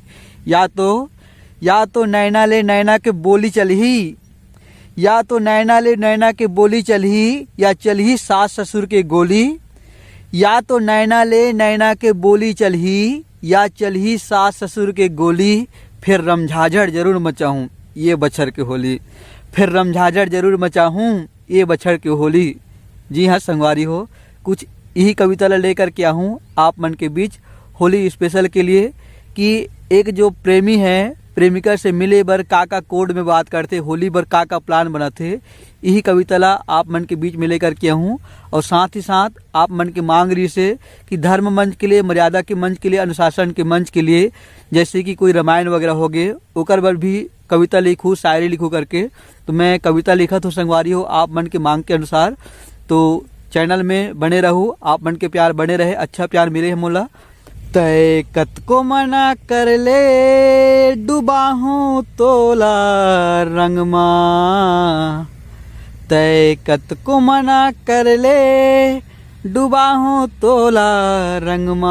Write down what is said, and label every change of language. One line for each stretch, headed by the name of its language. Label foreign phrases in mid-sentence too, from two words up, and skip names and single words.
Chhattisgarhi: या तो नैना ले नैना के बोली चलही, या तो नैना ले नैना के बोली चलही, या चलही सास ससुर के गोली। या तो नैना ले नैना के बोली चलही, या चलही सास ससुर के गोली। फिर रमझाझड़ जरूर मचाऊं ये बछर की होली, फिर रमझाझड़ जरूर मचाऊं ये बछर की होली। जी हाँ संगवारी हो, कुछ यही कविता लेकर के आऊँ आप मन के बीच होली स्पेशल के लिए कि एक जो प्रेमी है प्रेमिका से मिले बर का कोड में बात करते, होली बर का प्लान बनाते, यही कविता ला आप मन के बीच में लेकर के आऊँ। और साथ ही साथ आप मन की मांग रही से कि धर्म मंच के लिए, मर्यादा के मंच के लिए, अनुशासन के मंच के लिए, जैसे कि कोई रामायण वगैरह हो गए ओकर बर भी कविता लिखूँ, शायरी लिखूँ करके, तो मैं कविता लिखा तो संगवारी हो आप मन के मांग के अनुसार। तो चैनल में बने रहूँ, आप मन के प्यार बने रहे, अच्छा प्यार मिले है मोला। तय कतको मना कर ले डुबाहूँ तोला रंगमा, तय कतको मना कर ले डुबाहूँ तोला रंगमा।